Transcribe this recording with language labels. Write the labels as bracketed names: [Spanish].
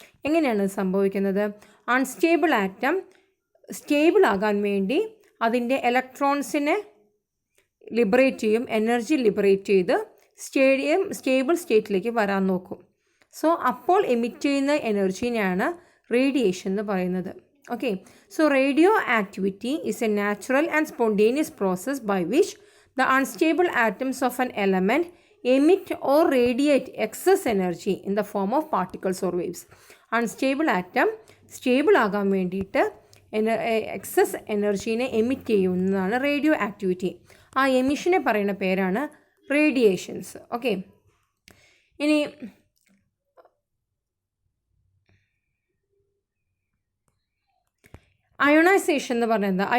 [Malayalam] എങ്ങനെയാണ് ഇത് സംഭവിക്കുന്നത്? അൺസ്റ്റേബിൾ ആറ്റം സ്റ്റേബിൾ ആകാൻ വേണ്ടി അതിൻ്റെ ഇലക്ട്രോൺസിനെ ലിബറേറ്റ് ചെയ്യും, എനർജി ലിബറേറ്റ് ചെയ്ത് സ്റ്റേബിൾ സ്റ്റേറ്റിലേക്ക് വരാൻ നോക്കും. സോ അപ്പോൾ എമിറ്റ് ചെയ്യുന്ന എനർജീനെയാണ് റേഡിയേഷൻ എന്ന് പറയുന്നത്. [English] Okay, so radioactivity is a natural and spontaneous process by which the unstable atoms of an element emit or radiate excess energy in the form of particles or waves. Unstable atom stable [Malayalam] ആകാൻ വേണ്ടിയിട്ട് excess എനർജീനെ emit ചെയ്യുന്നതാണ് radio activity. ആ എമിഷനെ പറയുന്ന പേരാണ് radiations. Okay, ഇനി ionisation എന്ന് പറഞ്ഞാൽ എന്താ?